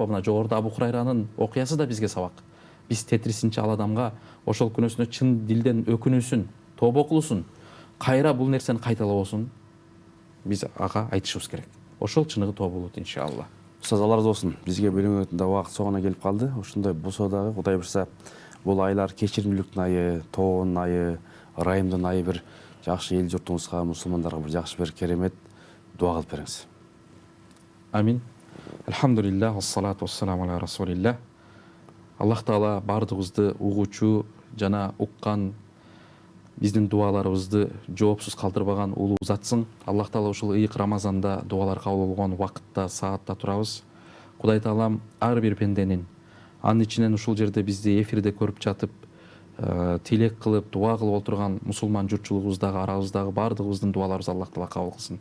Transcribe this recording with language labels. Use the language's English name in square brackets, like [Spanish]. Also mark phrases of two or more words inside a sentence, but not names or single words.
[Kyrgyz] Мына жогоруда Абу Хурайранын окуясы да бизге сабак. Биз тетрисинчи ал адамга ошол күнөөсүнө чын дилден өкүнүүсүн, тобо кылуусун, кайра бул нерсени кайталабосун биз ага айтышыбыз керек. Ошол чыныгы тобо болот иншалла. Устаз, Алла разы болсун. Бизге бөлүнгөн да убакыт соңуна келип калды. Ошондой болсо дагы Кудай буйрса, бул айлар кечиримдүүлүктүн айы, тобонун айы, ырайымдын айы, бир жакшы эл журтубузга, мусулмандарга бир жакшы бир керемет дуа кылып бериңиз. Амин. [Arabic] الحمد لله والصلاة والسلام على رسول الله. [Kyrgyz] Аллах Таала бардыгыбызды угуучу жана уккан биздин дуаларыбызды жоопсуз калтырбаган улуу затсың. Аллах таала ушул ыйык Рамазанда дуалар кабыл болгон вакытта, саатта турабыз. Кудай таалам ар бир пенденин, анын ичинен ушул жерде бизди эфирде көрүп жатып, тилек кылып, дуа кылып отурган мусулман журтчулугубуздагы, арабыздагы баардыгыбыздын дуаларыбызды Аллах таала кабыл кылсын.